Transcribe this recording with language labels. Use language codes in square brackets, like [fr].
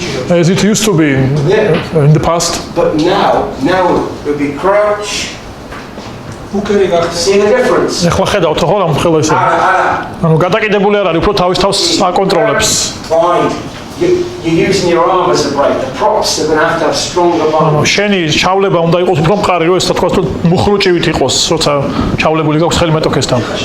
[en] As it used to be in the past. But now it would be crouch. See the difference? [ka] ეხლა ხედავთ ხო რა მხელა ისე. ანუ გადაკიდებული არ არის, უფრო თავის თავს აკონტროლებს. [en] You're using your arm as a brake. The props are going to have stronger bones. [ka] შენი ჩავლება უნდა იყოს უფრო მყარი, რომ ეს თქვა რომ მუხრუჭივით იყოს, როცა ჩავლებული გაქვს ხელი მეტოქესთან.